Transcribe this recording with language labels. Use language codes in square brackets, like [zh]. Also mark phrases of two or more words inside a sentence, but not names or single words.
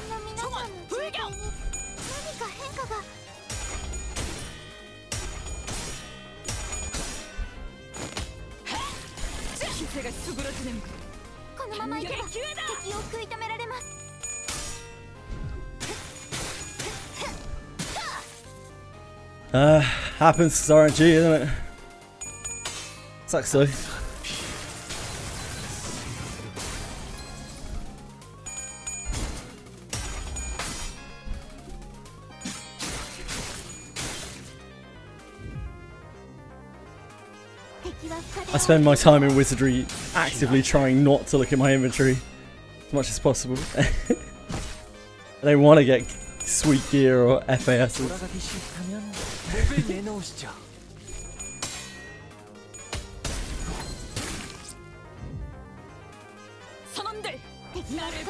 [ja] その皆さんの状態に何か変化が。 [ko] 기세가 수그러지는 군. [ja] このままいけば [ko] 반격의 기회다! [ja] 敵を食い止められます。 [en] Happens to RNG, isn't it? Sucks though. I spend my time in Wizardry actively trying not to look at my inventory as much as possible. I don't want to get sweet gear or FASs. [ko] 돌아가기 싫다면 목을 내놓으시죠. 선원들! 나를